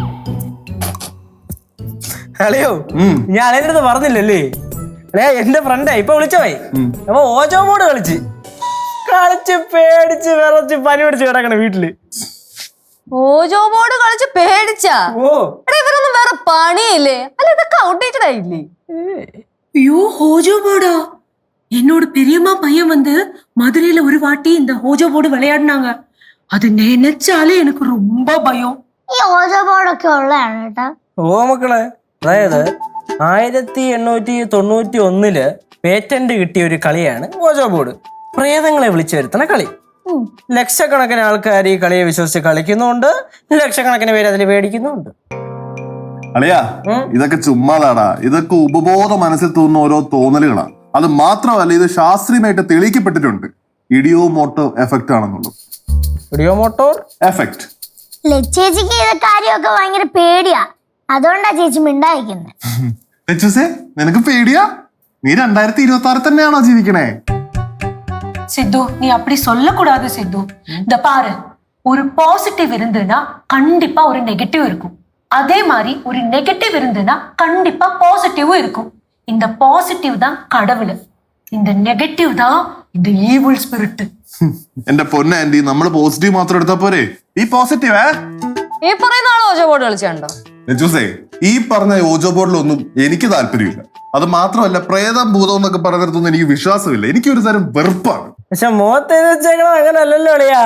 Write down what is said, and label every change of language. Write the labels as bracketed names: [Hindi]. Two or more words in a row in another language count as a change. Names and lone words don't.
[Malayalam] അളിയോ ഞാൻ അളിയൻ്റെ അടുത്ത് പറഞ്ഞില്ലല്ലേ? അല്ലേ എന്റെ ഫ്രണ്ടേ ഇപ്പൊ വിളിച്ചോയി. അപ്പൊ ഓജോ ബോർഡ് കളിച്ച് പേടിച്ച് വിറച്ച് പനി പിടിച്ച് കിടക്കണ വീട്ടില്. ഓജോ ബോർഡ് കളിച്ച് പേടിച്ചാ? ഓ ഇവരൊന്നും വേറെ പണിയില്ലേ? അല്ല ഇതൊക്കെ ഔട്ട്ഡേറ്റഡ് ആയില്ലേ? [Tamil] ஐயோ ஹோஜோ போர்டா, என்னோட பெரியம்மா பையன் வந்து மதுரையில ஒரு வாட்டி இந்த ஹோஜோ போர்டு விளையாடினாங்க. அது நினைச்சாலே எனக்கு ரொம்ப பயம். [Malayalam] ഈ ഓജോ ബോർഡൊക്കെ ഉള്ളതാണ് കേട്ടാ. ഓ മക്കളെ, അതായത് 1891 പേറ്റന്റ് കിട്ടിയ ഒരു കളിയാണ് ഓജോ ബോർഡ്. പ്രേതങ്ങളെ വിളിച്ചു വരുത്തണ കളി. ലക്ഷക്കണക്കിന് ആൾക്കാർ ഈ കളിയെ വിശ്വസിച്ച് കളിക്കുന്നുണ്ട്, ലക്ഷക്കണക്കിന് പേര് അതിൽ പേടിക്കുന്നുണ്ട്. അളിയാ ഇതൊക്കെ ചുമ്മാതാടാ. ഇതൊക്കെ ഉപബോധ മനസ്സിൽ തോന്നുന്ന ഓരോ തോന്നലുകളാണ്. അത് മാത്രമല്ല ഇത് ശാസ്ത്രീയമായിട്ട് തെളിയിക്കപ്പെട്ടിട്ടുണ്ട്. [English] ideomoto effect [Malayalam] ആണെന്നുള്ളത്. ഇഡിയോമോട്ടോർ എഫക്റ്റ്. ചേച്ചിക്ക് ഇത് കാര്യമൊക്കെ ഭയങ്കര പേടിയാ, അതുകൊണ്ടാ ചേച്ചി മിണ്ടായിരിക്കുന്നത്. നിനക്ക് പേടിയാ? നീ 2026 തന്നെയാണോ ജീവിക്കണേ? [Tamil] சித்து நீ அப்படி சொல்லக்கூடாது சித்து. இந்த பாரு, ஒரு பாசிட்டிவ் இருந்துன்னா கண்டிப்பா ஒரு நெகட்டிவ் இருக்கும். அதே மாதிரி ஒரு நெகட்டிவ் இருந்துன்னா கண்டிப்பா பாசிட்டிவும் இருக்கும். இந்த பாசிட்டிவ் தான் கடவுள், இந்த நெகட்டிவ் தான் இந்த [English] evil spirit. [Malayalam] എന്റെ പൊന്ന ആന്റി, നമ്മള് പോസിറ്റീവ് മാത്രം എടുത്താ പോരെ? ഈ പോസിറ്റീവ് ഈ പറയുന്ന ആള് ഓജോ ബോർഡ് കളിച്ചുണ്ടോ? നെച്ചൂസേ, ഈ പറഞ്ഞ ഓജോ ബോർഡിലൊന്നും എനിക്ക് താല്പര്യമില്ല. അത് മാത്രമല്ല, പ്രേതം ഭൂതം എന്നൊക്കെ പറഞ്ഞിടത്തൊന്നും എനിക്ക് വിശ്വാസമില്ല. എനിക്കൊരു തരം വെറുപ്പാണ്. പക്ഷെ മുഖത്ത് എഴുതി വെച്ചേക്കണത് അങ്ങനെ അല്ലല്ലോ അളിയാ.